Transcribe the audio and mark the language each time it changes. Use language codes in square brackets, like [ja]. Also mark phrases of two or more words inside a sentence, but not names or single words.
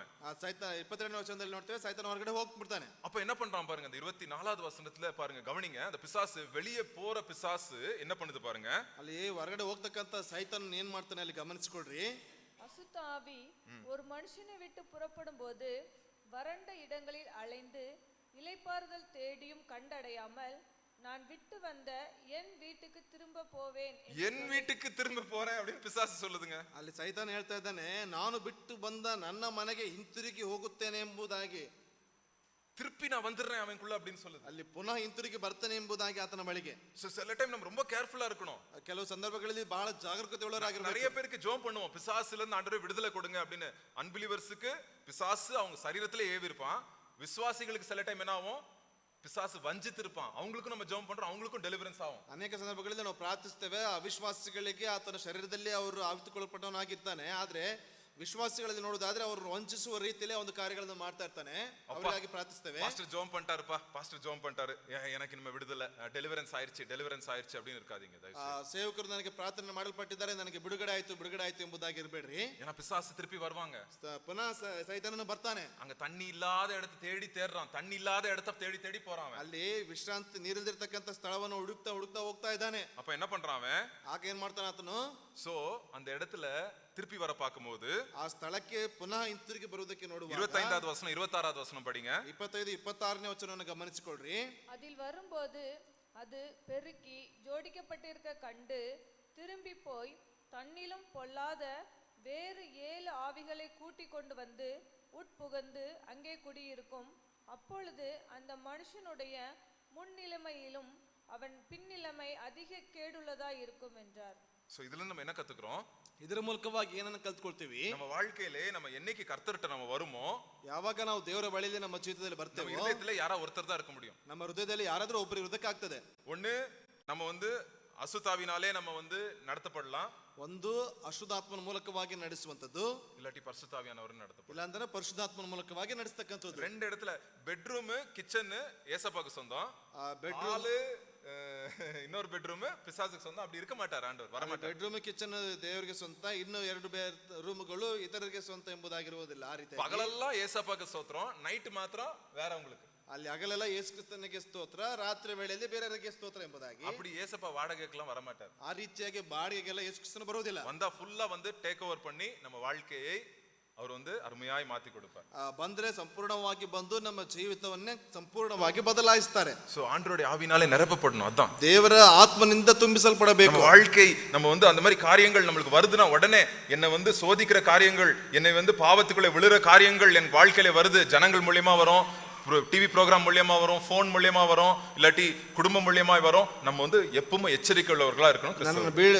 [kn] ಸೈತಾನ 22ನೇ ವಚನದಲ್ಲಿ ನೋಡ್ತೇವೆ ಸೈತಾನ ಹೊರಗಡೆ ಹೋಗ್ಬಿಡ್ತಾನೆ. [ta] அப்ப என்ன பண்றான் பாருங்க, அந்த 24வது வசனத்துல பாருங்க, கவனிங்க, அந்த பிசாசு வெளியே போற பிசாசு என்ன பண்ணுது பாருங்க. [kn] ಅಲ್ಲಿ ಹೊರಗಡೆ ಹೋಗ್ತಕ್ಕಂಥ ಸೈತಾನ ಏನ್ ಮಾಡ್ತಾನೆ ಅಲ್ಲಿ ಗಮನಿಸಿಕೊಳ್ರಿ. [ta] அசுத்த ஆவி ஒரு மனுஷனை விட்டு புறப்படும் போது வறண்ட இடங்களில் அலைந்து இளைப்பாறுதல் தேடியும் கண்டடையாமல் நான் விட்டு வந்த என் வீட்டுக்கு திரும்ப போவேன், என் வீட்டுக்கு திரும்ப போறேன் அப்படின்னு பிசாசு சொல்லுதுங்க. [kn] ಅಲ್ಲಿ ಸೈತಾನ ಹೇಳ್ತಾ ಇದ್ದಾನೆ, ನಾನು ಬಿಟ್ಟು ಬಂದ ನನ್ನ ಮನೆಗೆ ಹಿಂತಿರುಗಿ ಹೋಗುತ್ತೇನೆ ಎಂಬುದಾಗಿ, [ta] திருப்பி நான் வந்துடுறேன் அவனுக்குள்ள அப்படின்னு சொல்லுது. [kn] ಅಲ್ಲಿ ಪುನಃ ಹಿಂತಿರುಗಿ ಬರ್ತಾನೆ ಎಂಬುದಾಗಿ ಆತನ ಬಳಿಗೆ. [ta] சில டைம் நம்ம ரொம்ப கேர்ஃபுல்லா இருக்கணும். [kn] ಕೆಲವು ಸಂದರ್ಭಗಳಲ್ಲಿ ಬಹಳ ಜಾಗರೂಕತೆ ಉಳ್ಳವರಾಗಿರಬೇಕು. [ta] நிறைய பேருக்கு ஜெபம் பண்ணுவோம், பிசாசுல இருந்து ஆண்டவரே விடுதலை கொடுங்க அப்படின்னு. அன்பிலிவர்ஸ்க்கு பிசாசு அவங்க சரீரத்திலே ஏவி இருப்பான், விசுவாசிகளுக்கு சில டைம் என்ன ஆகும், பிசாசு வஞ்சித்து இருப்பான், அவங்களுக்கும் நம்ம ஜெபம் பண்றோம், அவங்களுக்கும் டெலிவரன்ஸ் ஆகும். [kn] ಅನೇಕ ಸಂದರ್ಭಗಳಲ್ಲಿ ನಾವು ಪ್ರಾರ್ಥಿಸ್ತೇವೆ, ಅವಿಶ್ವಾಸಿಗಳಿಗೆ ಆತನ ಶರೀರದಲ್ಲಿ ಅವರು ಆವಿತುಕೊಳ್ಳಲ್ಪಟ್ಟವನಾಗಿರ್ತಾನೆ, ಆದ್ರೆ ವಿಶ್ವಾಸಿಗಳಲ್ಲಿ ನೋಡುವುದಾದ್ರೆ ಅವರು ವಂಚಿಸುವ ರೀತಿಯಲ್ಲಿ ಒಂದು ಕಾರ್ಯಗಳನ್ನು ಮಾಡ್ತಾ ಇರ್ತಾನೆ. ಅವರಿಗಾಗಿ ಪ್ರಾರ್ಥಿಸ್ತೇವೆ. [ta] பாஸ்டர் ஜெபம் பண்ணிட்டாருப்பா, பாஸ்டர் ஜெபம் பண்ணிட்டாரு, எனக்கு இனிமே விடுதலை, டெலிவரன்ஸ் ஆயிருச்சு அப்படின்னு இருக்காதீங்க. [kn] ಸೇವಕರು ನನಗೆ ಪ್ರಾರ್ಥನೆ ಮಾಡಲ್ಪಟ್ಟಿದ್ದಾರೆ, ನನಗೆ ಬಿಡುಗಡೆ ಆಯ್ತು ಎಂಬುದಾಗಿ ಇರಬೇಡ್ರಿ. [ta] ஏன்னா பிசாசு திருப்பಿ வருவாங்க. [kn] ಪುನಃ ಸೈತಾನನು ಬರ್ತಾನೆ. [ta] அங்க தண்ணி இல்லாத இடத்தை தேடுறான், தண்ணி இல்லாத இடத்தை தேடி போறான். [kn] ಅಲ್ಲಿ ವಿಶ್ರಾಂತಿ ನೀರಿಲ್ದಿರ್ತಕ್ಕಂಥ ಸ್ಥಳವನ್ನು ಹುಡುಕ್ತಾ ಹೋಗ್ತಾ ಇದ್ದಾನೆ. [ta] அப்ப என்ன பண்றான் அவன்? [kn] ಆಗ ಏನ್ ಮಾಡ್ತಾನೆ ಆತನು? [ta] சோ அந்த இடத்துல திருப்பி வர பார்க்கும்போது [kn] ಆ ಸ್ಥಳಕ್ಕೆ ಪುನಃ ಹಿಂತಿರುಗಿ ಬರುವುದಕ್ಕೆ ನೋಡುವಾಗ [ta] 25வது வசனம் 26வது வசனம் படிங்க. [kn] 25 26ನೇ ವಚನವನ್ನು ಗಮನಿಸಿಕೊಳ್ಳ್ರಿ. [ta] அதில் வரும்போது அது பெருக்கி ஜோடிக்கப்பட்டிருக்க கண்டு திரும்பி போய் தன்னிலும் பொல்லாத வேறு 7 ஆவிகளை கூட்டிக் கொண்டு வந்து உட்புகுந்து அங்கே குடியிருக்கும். அப்பொழுது அந்த மனுஷனுடைய முன்னிலைமையிலும் அவன் பின்னிலைமை அதிக கேடுள்ளதா இருக்கும் என்றார். சோ இதுல நம்ம என்ன கத்துக்கிறோம்? [kn] ಇದರ ಮೂಲಕವಾಗಿ ಏನನ್ನು ಕಲ್ತ್ಕೊಳ್ತೀವಿ? [ta] நம்ம வாழ்க்கையிலே நம்ம என்னைக்கு கர்த்தர்ட்ட நம்ம வருமோ, [kn] ಯಾವಾಗ ನಾವು ದೇವರ ಬಳಿಯಲ್ಲಿ ನಮ್ಮ ಜೀವಿತದಲ್ಲಿ ಬರ್ತೇವೆ, [ta] நம்ம இதயத்துல யாரா ஒருத்தர் தான் இருக்க முடியும். [kn] ನಮ್ಮ ಹೃದಯದಲ್ಲಿ ಯಾರಾದ್ರೂ ಒಬ್ಬರು ಇರೋದಕ್ಕಾಗ್ತದೆ. [ta] ஒண்ணு நம்ம வந்து அசுத்தாவினாலே நம்ம வந்து நடத்தப்படலாம், [kn] ಒಂದು ಅಶುದ್ಧಾತ್ಮನ ಮೂಲಕವಾಗಿ ನಡೆಸುವಂತದ್ದು, [ta] இல்லாட்டி பரிசுத்தாவியானவர் நடத்தப்படலாம். [kn] ಇಲ್ಲ ಅಂದ್ರೆ ಪರಿಶುದ್ಧಾತ್ಮನ ಮೂಲಕವಾಗಿ ನಡೆಸ್ತಕ್ಕಂಥದ್ದು. [ta] ரெண்டு இடத்துல [en] bedroom kitchen [ta] ஏசப்பாக்கு சொந்தம், [kn] ಬೆಡ್ರೂಮ್ [ta] இன்னொரு பெட்ரூம் பிசாசுக்கு சொந்தம். அப்படி இருக்க மாட்டார் ஆண்டவர், வர மாட்டார். [en] bedroom kitchen [kn] ದೇವರಿಗೆ ಸ್ವಂತ, ಇನ್ನು 2 ರೂಮ್ಗಳು ಇತರರಿಗೆ ಸ್ವಂತ ಎಂಬುದಾಗಿರುವುದಿಲ್ಲ. ಆ ರೀತಿ [ta] பகலெல்லாம் ஏசப்பாக்கு ஸ்தோத்திரம், நைட் மாத்திரம் வேறவங்களுக்கு. [kn] ಅಲ್ಲಿ ಹಗಲೆಲ್ಲ ಯೇಸು ಕ್ರಿಸ್ತನಿಗೆ ಸ್ತೋತ್ರ, ರಾತ್ರಿ ವೇಳೆಯಲ್ಲಿ ಬೇರೆಯವರಿಗೆ ಸ್ತೋತ್ರ ಎಂಬುದಾಗಿ. [ta] அப்படி ஏசப்பா வாடகைக்கெல்லாம் வர மாட்டார். [kn] ಆ ರೀತಿಯಾಗಿ ಬಾಡಿಗೆಗೆಲ್ಲ ಯೇಸು ಕ್ರಿಸ್ತನು ಬರುವುದಿಲ್ಲ. [ta] வந்தா ஃபுல்லா வந்து [en] take over [ta] பண்ணி நம்ம வாழ்க்கையை அவர் வந்து அருமையாய் மாத்தி கொடுப்பார். [kn] ಬಂದ್ರೆ ಸಂಪೂರ್ಣವಾಗಿ ಬಂದು ನಮ್ಮ ಜೀವಿತವನ್ನೇ ಸಂಪೂರ್ಣವಾಗಿ ಬದಲಾಯಿಸ್ತಾರೆ. [ta] சோ ஆண்டவருடைய ஆவினாலே நிரப்பப்படணும். அதான் [kn] ದೇವರ ಆತ್ಮನಿಂದ ತುಂಬಿಸಲ್ಪಡಬೇಕು. [ta] நம்ம வாழ்க்கை நம்ம வந்து அந்த மாதிரி காரியங்கள் நம்மளுக்கு வருதுன்னா உடனே என்னை வந்து சோதிக்கிற காரியங்கள், என்னை வந்து பாவத்துக்குள்ள விழுற காரியங்கள் என் வாழ்க்கையில வருது. ஜனங்கள் மூலியமா வரும், [en] TV program [ta] மூலியமா வரும், போன் மூலியமா வரும், இல்லாட்டி குடும்பம் மூலியமா வரும். நம்ம வந்து எப்பவுமே எச்சரிக்கை உள்ளவர்களா இருக்கணும்.